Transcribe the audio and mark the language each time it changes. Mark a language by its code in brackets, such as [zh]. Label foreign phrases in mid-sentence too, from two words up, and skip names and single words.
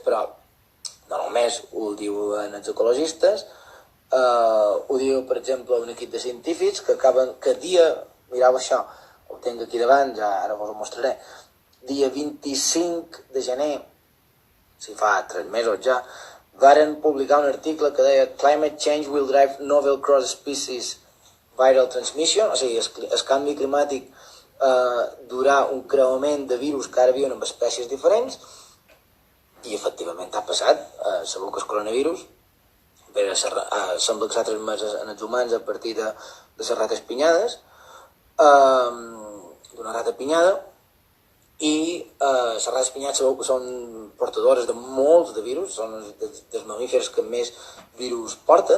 [ca] però no només ho diuen els ecologistes, ho diu, per exemple, un equip de científics que mireu això, ho tinc aquí davant, ja ara vos ho mostraré, dia 25 de gener, si fa 3 mesos ja, varen publicar un article que deia [en] Climate change will drive novel cross-species viral transmission, [ca] o sigui, el canvi climàtic durà un creuament de virus que ara viuen amb espècies diferents, i efectivament ha passat. Sabeu que el coronavirus sembla que s'ha transmès en els humans a partir de les rates pinyades, d'una rata pinyada, i les rates pinyades sabeu que són portadores de molts de virus, són dels mamífers que més virus porten.